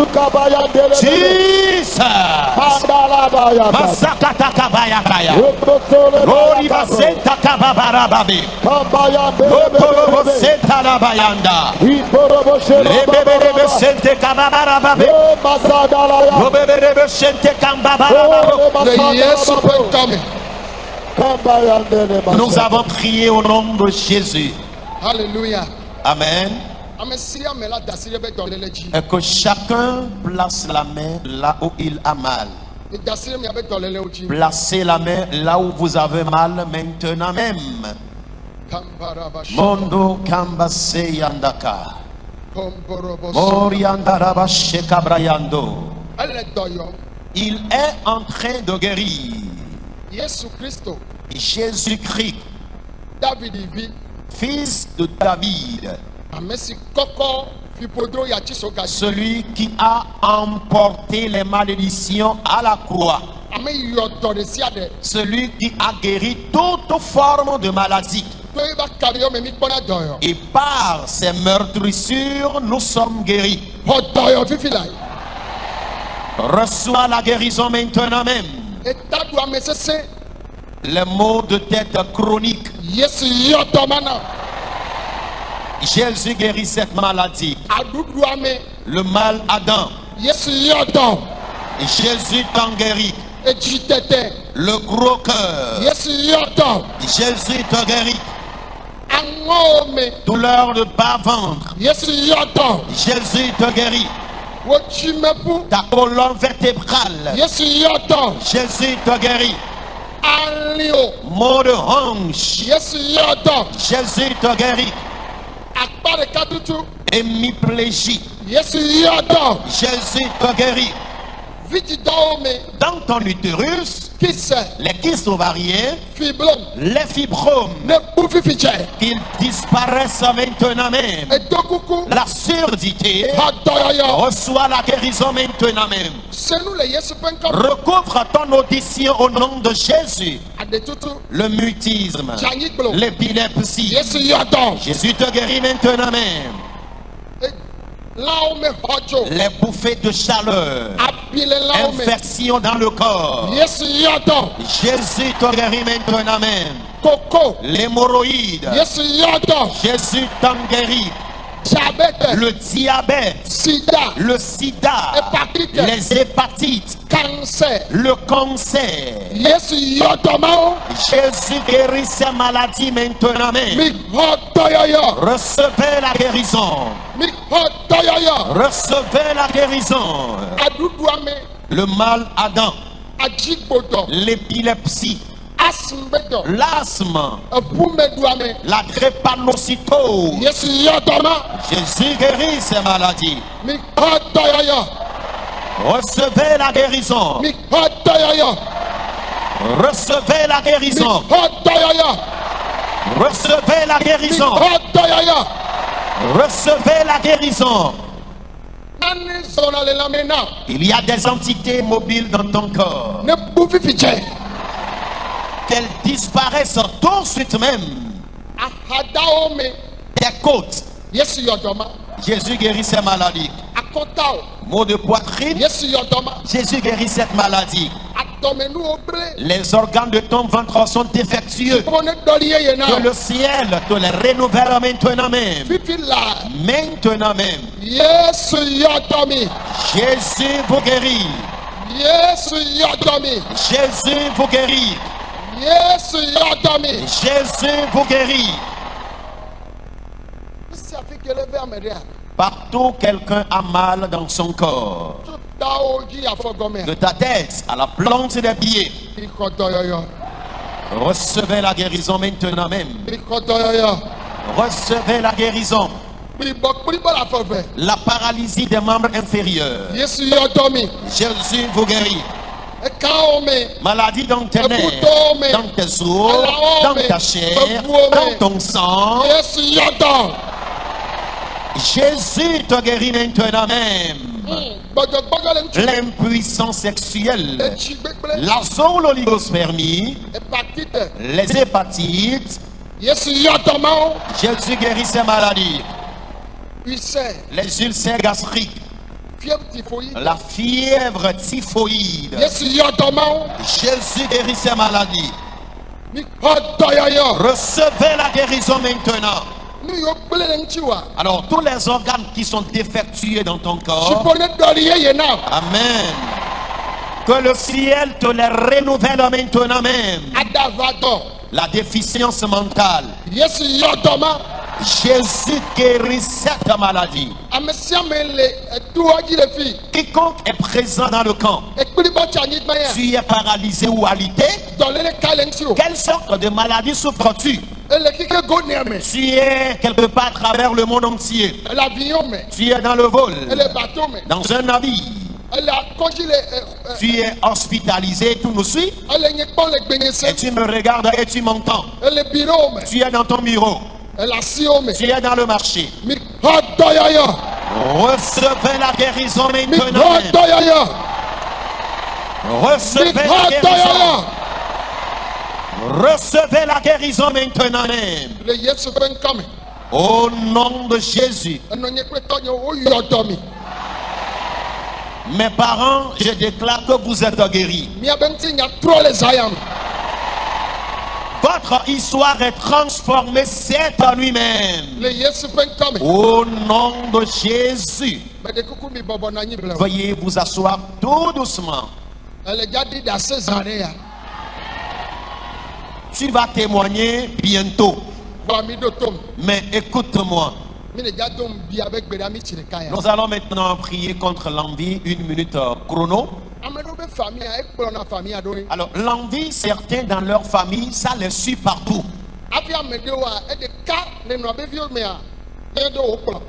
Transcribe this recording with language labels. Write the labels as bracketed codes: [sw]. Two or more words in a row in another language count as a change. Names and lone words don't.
[ee] Jesus. Masakata Kabayakaya. Lori Basenta Kababarababi. Lotoro Senta la Bayanda. Lebele Sente Kababarababi. Lebele Sente Kababarababi. le yesu ƒe ŋkɔme [fr] Nous avons prié au nom de Jésus. hallelujah Amen. [ee] ame sia me la da asi ɖe be dɔléle dzi [fr] Et que chacun place la main là où il a mal. [ee] mi da asi ɖe miabe dɔlélewo dzi [fr] Placez la main là où vous avez mal maintenant même. kambaraba Mondo Kambase Yandaka. kɔmborobo Moriandaraba Shekabrayando. [ee] ele dɔyɔ [fr] Il est en train de guérir. [ee] yesu kristo [fr] Jésus-Christ, [ee] david vi [fr] fils de David, [ee] ame si kɔkɔ fiƒodro yatsi so gadzi [fr] celui qui a emporté les malédictions à la croix, [ee] ame yi yɔ dɔ ɖe sia ɖe [fr] celui qui a guéri toute forme de maladie. [ee] to eba kaɖiɔ me mi kpɔna dɔyɔ [fr] Et par ses meurtrissures, nous sommes guéris. [ee] xɔ dɔyɔ fifi la [fr] Reçois la guérison maintenant même. [ee] eta ɖu ame sese [fr] Les maux de tête chroniques. [ee] yesu yɔ dɔ ma na [fr] Jésus guérit cette maladie. [ee] aɖuɖu ame [fr] Le mal Adam. [ee] yesu yɔ dɔ [fr] Jésus t'en guérit. [ee] edzi tete [fr] Le gros cœur. [ee] yesu yɔ dɔ [fr] Jésus te guérit. [ee] aŋɔwo me [fr] Douleur de bas-ventre. [ee] yesu yɔ dɔ [fr] Jésus te guérit. [ee] wo dzimeƒu [fr] Ta colonne vertébrale. [ee] yesu yɔ dɔ [fr] Jésus te guérit. [ee] alio [fr] Maux de hanche. [ee] yesu yɔ dɔ [fr] Jésus te guérit. [ee] akpa ɖeka tutu [fr] Hémiplégie. [ee] yesu yɔ dɔ [fr] Jésus te guérit. [ee] vidzidɔwo me [fr] Dans ton utérus, [ee] kisɛ [fr] les kystes ovariens, [ee] fiblom [fr] les fibromes, [ee] ne bu fifi tsɛ [fr] qu'ils disparaissent maintenant même. [ee] edo kuku [fr] La surdité, [ee] ha dɔyɔyɔ [fr] reçoit la guérison maintenant même. [ee] senu le yesu ƒe ŋkɔ [fr] Recouvre ton audition au nom de Jésus. [ee] aɖetutu [fr] Le mutisme, [ee] dzanyigblɔ [fr] l'épilepsie. [ee] yesu yɔ dɔ [fr] Jésus te guérit maintenant même. [ee] lãwo me xɔ dzo [fr] Les bouffées de chaleur, [ee] abi le lãwo me [fr] infection dans le corps. [ee] yesu yɔ dɔ [fr] Jésus te guérit maintenant même. [ee] koko [fr] L'hémorroïde, [ee] yesu yɔ dɔ [fr] Jésus t'en guérit. diabete Le diabète, sida le sida, hépatite les hépatites, cancer le cancer. [ee] yesu yɔ dɔ mawo [fr] Jésus guérit ces maladies maintenant [ee] mi [fr] même. [ee] xɔ dɔyɔyɔ [fr] Recevez la guérison. [ee] mi xɔ dɔyɔyɔ [fr] Recevez la guérison. [ee] aɖuɖu ame [fr] Le mal Adam, [ee] adzigbodɔ [fr] l'épilepsie, [ee] asimbedɔ [fr] l'asthme, [ee] eƒumeɖu ame [fr] la drépanocytose. [ee] yesu yɔ dɔ ma [fr] Jésus guérit ces maladies. [ee] mi xɔ dɔyɔyɔ [fr] Recevez la guérison. [ee] mi xɔ dɔyɔyɔ [fr] Recevez la [ee] mi [fr] guérison. [ee] xɔ dɔyɔyɔ [fr] Recevez la [ee] mi [fr] guérison. [ee] xɔ dɔyɔyɔ [fr] Recevez la guérison. [ee] nani zɔna le lame na [fr] Il y a des entités mobiles dans ton corps. [ee] ne bu fifi tsɛ [fr] elles disparaissent tout de suite même [ee] ahadawo me [fr] des côtes. [ee] Yesu yɔdɔma [fr] Jésus guérit ces maladies. [ee] akɔtawo [fr] Maux de poitrine, [ee] Yesu yɔdɔma [fr] Jésus guérit cette maladie. [ee] adɔmenuwo ble [fr] Les organes de ton ventre sont défectueux. [ee] ko ne dɔli yeye na [fr] Que le ciel te les renouvelle maintenant même. [ee] fifi la [fr] Maintenant même. [ee] Yesu yɔdɔmi [fr] Jésus vous guérit. [ee] Yesu yɔdɔmi [fr] Jésus vous guérit. [ee] Yesu yɔdɔmi [fr] Jésus vous guérit. [ee] esi afi kele ve ame ɖea [fr] Partout quelqu'un a mal dans son corps. [ee] tso tawo dzi afɔgɔmea [fr] De ta tête à la plante des pieds. [ee] ikɔ dɔyɔyɔ [fr] Recevez la guérison maintenant même. [ee] ikɔ dɔyɔyɔ [fr] Recevez la guérison. [ee] kplibɔ kplibɔ la fɔfɛ [fr] La paralysie des membres inférieurs. [ee] Yesu yɔdɔmi [fr] Jésus vous guérit. [ee] ekawo me [fr] Maladie dans tes nerfs, Écoutez-moi. dans tes os, Alors, dans mais, ta chair, écoutez-moi. dans ton sang. [ee] Yesu yɔdɔ [fr] Jésus te guérit maintenant même. [ee] gbɔdzɔgbɔdzɔ le ŋutsu [fr] L'impuissance sexuelle, [ee] etsi gbegble [fr] la zoonose-oligospermie, [ee] hepatite [fr] les hépatites. [ee] Yesu yɔdɔmawo [fr] Jésus guérit ces maladies. [ee] puissɛ [fr] Les ulcères gastriques, fièvre typhoïde la fièvre typhoïde. [ee] Yesu yɔdɔmawo [fr] Jésus guérit ces maladies. [ee] mi xɔ dɔyɔyɔ [fr] Recevez la guérison maintenant. [ee] nu yiwo gble le ŋutsi wa [fr] Alors, tous les organes qui sont défectueux dans ton corps, [ee] sipo ne dɔli yeye na [fr] Amen. Que le ciel te les renouvelle maintenant même. [ee] adavadɔ [fr] La déficience mentale. [ee] Yesu yɔdɔma [fr] Jésus guérit cette maladie. [ee] ame sia ame le eduwa dzi le fi [fr] Quiconque est présent dans le camp, [ee] ekplibɔ tsi anyigba ya [fr] tu es paralysé ou alité. [ee] dɔle ne ka le ŋutsi o [fr] Quelle sorte de maladie souffres-tu? [ee] ele kike go nea me [fr] Tu es quelque part à travers le monde entier. [ee] ele avion me [fr] Tu es dans le vol, [ee] ele bateau me [fr] dans un navire. [ee] ele akɔdzi le [fr] Tu es hospitalisé, tu nous suis. [ee] ele nye kpɔ le [fr] Et [ee] gbenyese [fr] tu me regardes et tu m'entends. [ee] ele biro me [fr] Tu es dans ton bureau. [ee] ele asiwo me [fr] Tu es dans le marché. [ee] mi xɔ dɔyɔyɔ [fr] Recevez la guérison [ee] mi [fr] maintenant. [ee] xɔ dɔyɔyɔ mi [fr] Recevez la [ee] xɔ [fr] guérison. [ee] dɔyɔyɔ [fr] Recevez la guérison maintenant même. [ee] le Yesu ƒe ŋkɔ me [fr] Au nom de Jésus. [ee] enɔnye kple tɔnye woyɔ dɔ mi [fr] Mes parents, je déclare que vous êtes guéris. [ee] miabe ŋutinya trɔ le zaya me [fr] Votre histoire est transformée cette nuit même. [ee] le Yesu ƒe ŋkɔ me [fr] Au nom de Jésus. [ee] meɖe kuku mi bɔbɔ na anyi ble o [fr] Veuillez vous asseoir tout doucement. [ee] ele dza ɖi ɖe ase zã ɖe ya [fr] Tu vas témoigner bientôt. [ee] gbɔ mi ɖo tom [fr] Mais écoute-moi. [ee] mi le dza dom bia be gbe ɖa mi tsi ɖeka ya [fr] Nous allons maintenant prier contre l'envie. 1 minute chrono. [ee] ame ɖewo be famia ekplɔna famia ɖo ye [fr] Alors, l'envie, certains dans leur famille, ça les suit partout. [ee] hafi ame ɖewoa eɖeka le nua be viwo mea ye ɖo wo kplɔ